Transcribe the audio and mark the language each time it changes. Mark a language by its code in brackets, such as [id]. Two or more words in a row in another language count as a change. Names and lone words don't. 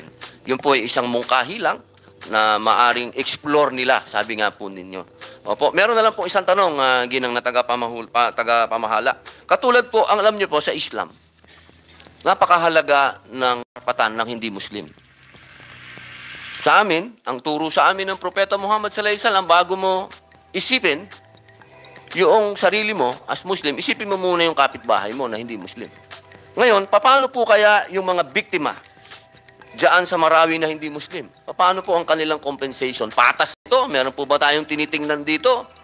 [tl] Yun po ay isang mungkahi lang na maaring explore nila, sabi nga po ninyo. Opo, meron na lang po isang tanong, ginang na tagapamahala. Katulad po, ang alam niyo po sa Islam, napakahalaga ng karapatan ng hindi Muslim. Sa amin, ang turo sa amin ng Propeta Muhammad [ar] صلى الله عليه وسلم, [tl] bago mo isipin yung sarili mo as Muslim, isipin mo muna yung kapitbahay mo na hindi Muslim. Ngayon, paano po kaya yung mga biktima diyan sa Marawi na hindi Muslim? Paano po ang kanilang compensation? Patas ito? Meron po ba tayong tinitingnan dito?